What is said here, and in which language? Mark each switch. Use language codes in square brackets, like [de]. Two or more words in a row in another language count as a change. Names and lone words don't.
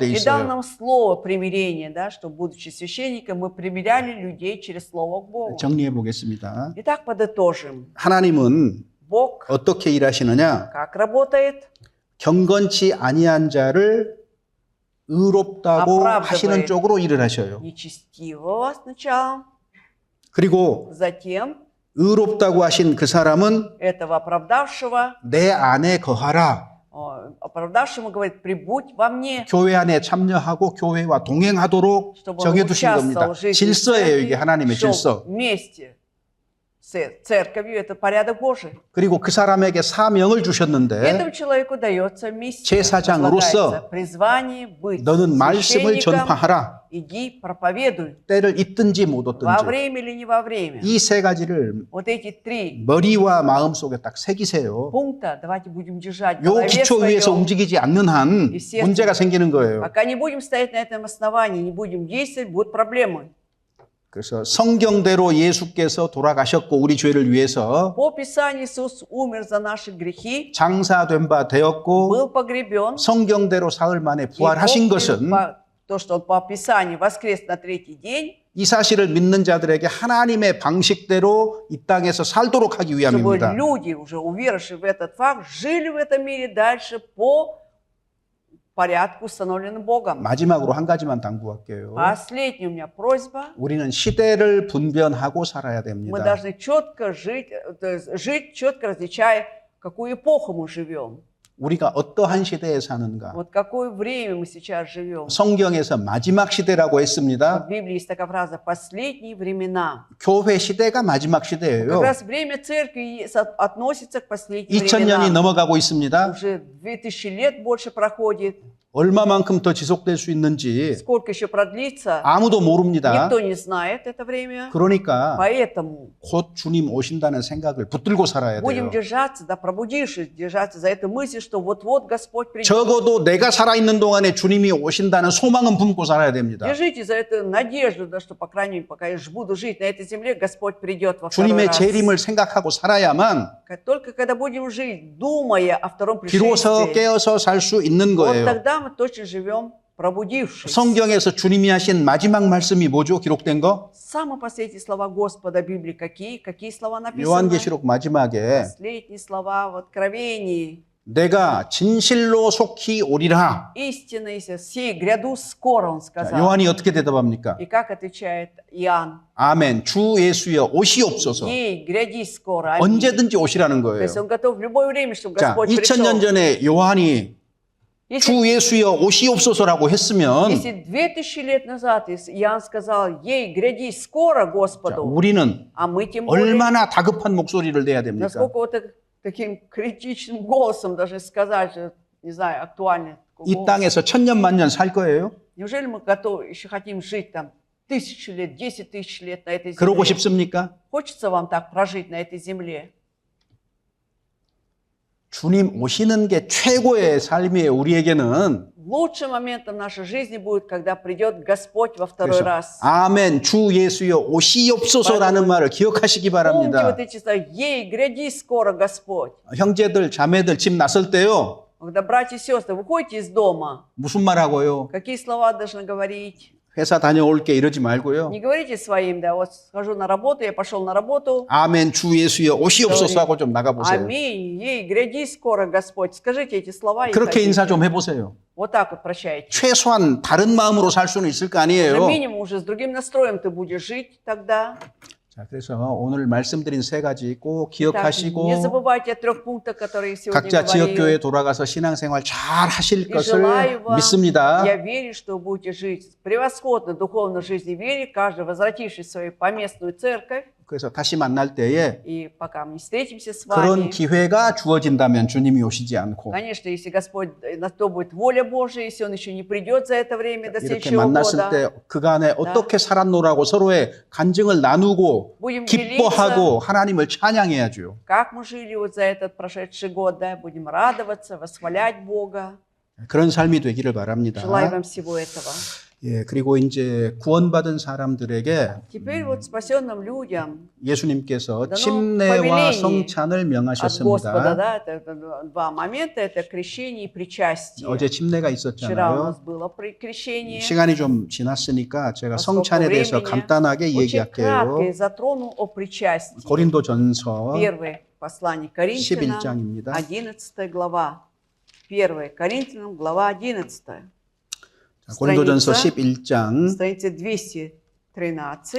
[ru] И дал [ko] 있어요. [ru] нам слово примирения, да, что, будучи священником, мы примиряли людей через слово к Богу. [ko] 정리해 보겠습니다. [ru] Итак, подытожим. [ko] 하나님은 [ru] Бог [ko] 어떻게 일하시느냐? [ru] как работает? [ko] 경건치 아니한 자를 의롭다고 하시는 쪽으로 일을 하셔요. [ru] Нечестивого сначала, [ko] 그리고 [ru] затем [ko] 의롭다고 하신 그 사람은 [ru] этого оправдавшего, [ko] 내 안에 거하라. [ru] оправдавшему говорит, прибудь во мне, [ko] 교회 안에 참여하고 교회와 동행하도록 [ru] чтобы он [ko] 정해두신 겁니다. [ru] участвовал в жизни [ko] 질서예요, 이게 [ru] церкви, [ko] 하나님의 [ru] шел [ko] 질서. [ru] вместе с церковью, это порядок Божий. [ko] 그리고 그 사람에게 사명을 주셨는데 [ru] Этому человеку дается миссия, [ko] 제사장으로서 [ru] возлагается призвание быть [ko] 너는 말씀을 [ru] священником. [ko] 전파하라. [ru] Иди, проповедуй. [ko] 때를 잊든지 못 [ru] Во [ko] 얻든지. [ru] время или не во время. [ko] 이 세 가지를 [ru] Вот эти три [ko] 머리와 마음 속에 딱 새기세요. [ru] пункта давайте будем держать в [ko] 요 [ru] голове [ko] 기초 위에서 [ru] своем. [ko] 움직이지 않는 한 문제가 생기는 거예요. [ru] Пока не будем стоять на этом основании, не будем действовать, будут проблемы. [ko] 그래서 성경대로 예수께서 돌아가셨고 우리 죄를 위해서 [ru] По Писанию Иисус умер за наши грехи, [ko] 장사된 바 되었고 [ru] был погребен. [ko] 성경대로 사흘 만에 [ru] И [ko] 부활하신 [ru] Бог, [ko] 것은 [ru] то, что Он по Писанию воскрес на третий день, [ko] 이 사실을 믿는 자들에게 하나님의 방식대로 이 땅에서 살도록 하기 [ru] чтобы [ko] 위함입니다. [ru] люди, уже уверовавшие в этот факт, жили в этом мире дальше по порядку, установленным Богом. [ko] 마지막으로 한 가지만 당부할게요. [ru] Последняя у меня просьба. [ko] 우리는 시대를 분별하고 살아야 [ru] Мы [ko] 됩니다. [ru] должны четко жить, то есть жить четко различая, в какую эпоху мы живем. [ko] 우리가 어떠한 시대에 사는가? [ru] Вот какое время мы сейчас живем. [ko] 성경에서 마지막 시대라고 [ru] В [ko] 했습니다. [ru] Библии есть такая фраза «последние времена». [ko] 교회 시대가 마지막 [ru] Как [ko] 시대예요. [ru] раз время церкви относится к последним [ko] 2000년이 [ru] временам. [ko] 넘어가고 있습니다. [ru] Уже 2000 лет больше проходит. [ko] 얼마만큼 더 지속될 수 있는지 [ru] Сколько еще продлится, [ko] 아무도 모릅니다. [ru] никто не знает это время. [ko] 그러니까 [ru] Поэтому [ko] 곧 주님 오신다는 생각을 붙들고 살아야 [ru] будем [ko] 돼요. [ru] держаться, да, пробудившись, держаться за эту мысль, что вот-вот Господь придет. [ko] 적어도 내가 살아있는 동안에 주님이 오신다는 소망은 품고 살아야 됩니다. [ru] Держите за эту надежду, да, что, по крайней мере, пока я буду жить на этой земле, Господь придет во второй [ko] 주님의 [ru] раз. [ko] 재림을 생각하고 살아야만 [ru] Только когда будем жить, думая о втором [ko] 비로소 [ru] пришествии, [ko] 깨어서 살 수 있는 [ru] вот [ko] 거예요. [ru] тогда мы точно живем пробудившись. [ko] 성경에서 주님이 하신 마지막 말씀이 뭐죠? 기록된 거? [ru] Самые последние слова Господа Библии какие? Какие слова написаны? [ko] 요한계시록 마지막에 [ru] Последние слова в Откровении. [ko] 내가 진실로 속히 오리라. [ru] Истинно, сей гряду скоро, он [ko] 자, [ru] сказал. [ko] 요한이 어떻게 대답합니까? [ru] И как отвечает Иоанн? [ko] 아멘. 주 예수여 오시옵소서. [ru] Ей, гряди скоро. Аминь. [ko] 언제든지 오시라는 [ru] То есть [ko] 거예요. [ru] он готов в любое время, чтобы [ko] 자, [ru] Господь [ko] 2000년 [ru] пришел. [ko] 전에 요한이 [ru] Если, [ko] 주 예수여 오시옵소서라고 했으면 [ru] если 2000 лет назад Иоанн сказал, ей, гряди скоро [ko] 자, [ru] Господу, [ko] 우리는 [ru] а мы тем более, [ko] 얼마나 다급한 목소리를 내야 됩니까? [ru] насколько вот таким критичным голосом даже сказать, не знаю, актуально. такой [ko] 이 [ru] голос. [ko] 땅에서 천년 만년 살 거예요? [ru] Неужели мы готовы, еще хотим жить там 1000 лет, 10 тысяч лет на этой [ko] 그러고 [ru] земле? [ko] 싶습니까? [ru] Хочется вам так прожить на этой земле? [ko] 주님 오시는 게 최고의 삶이에요. 우리에게는. [ru] Лучшим моментом нашей жизни будет, когда придет Господь во второй [ko] 그래서 [ru] раз. [ko] 아멘 주 예수여 오시옵소서라는 말을 기억하시기 [ru] Помните [ko] 바랍니다. [ru] вот эти слова, ей, гряди скоро Господь. [ko] 형제들 자매들 집 나설 때요. [ru] Когда братья и сестры, выходите из дома, [ko] 무슨 말 하고요? [ru] какие слова должны говорить? [ko] 회사 다녀올게 이러지 말고요. [ru] Не говорите своим, да, вот схожу на работу, я пошел на работу. [ko] 아멘 주 예수여 오시옵소서 하고 좀 나가보세요. [ru] Аминь, ей, гряди скоро Господь. Скажите эти слова и [ko] 그렇게 인사 [ru] ходите. [ko] 좀 해보세요. [ru] Вот так вот прощайте. [ko] 최소한 다른 마음으로 살 수는 있을 거 [ru] Уже [ko] 아니에요. [ru] минимум, уже с другим настроем ты будешь жить тогда. [ko] 자, 그래서 오늘 말씀드린 세 가지 꼭 [ru] Так, [ko] 기억하시고 [ru] не забывайте о 3 пунктах, которые я сегодня [ko] 각자 지역교회에 [ru] говорил. [ko] 돌아가서 신앙생활 잘 하실 [ru] И желаю [ko] 것을 [ru] вам, [ko] 믿습니다. [ru] я верю, что вы будете жить превосходно духовной жизни вере, каждый возвратившись в свою поместную церковь. [ko] 그래서 다시 만날 때에 [ru] И пока мы не встретимся с [ko] 그런 [ru] вами, [ko] 기회가 주어진다면 주님이 오시지 않고 [ru] конечно, если Господь, на то будет воля Божия, если Он еще не придет за это время до [ko] 이렇게 [ru] следующего [ko] 만났을 [ru] года, [ko] 때 그간에 어떻게 살았노라고 서로의 간증을 나누고 [ru] будем [ko] 기뻐하고 [ru] делиться, [ko] 하나님을 찬양해야죠. [ru] как мы жили вот за этот прошедший год, да, будем радоваться, восхвалять Бога. [ko] 그런 삶이 되기를 바랍니다. [ru] Желаю вам всего этого. [ko] 예, 그리고 이제 구원받은 사람들에게 [ru] Теперь вот спасенным людям [ko] 예수님께서 [ru] Да, ну, [ko] 침례와 [ru] повеление [ko] 성찬을 [ru] от Господа, [ko] 명하셨습니다. [ru] да, это два момента, это крещение и причастие. [ko] 어제 침례가 [ru] Вчера у [ko] 있었잖아요. [ru] нас было крещение. [ko] 시간이 좀 지났으니까 제가 [ru] Поскольку [ko] 성찬에 대해서 [ru] времени [ko] 간단하게 [ru] Очень кратко [ko] 얘기할게요. [ru] затронул о причастии. [ko] 고린도전서 [ru] Первое послание Коринфянам, [ko] 11장입니다. [ru] 11 глава. 1 Коринфянам, глава 11. [ko] 고린도전서 [ru] страница [ko] 11장 [ru] Страница 213.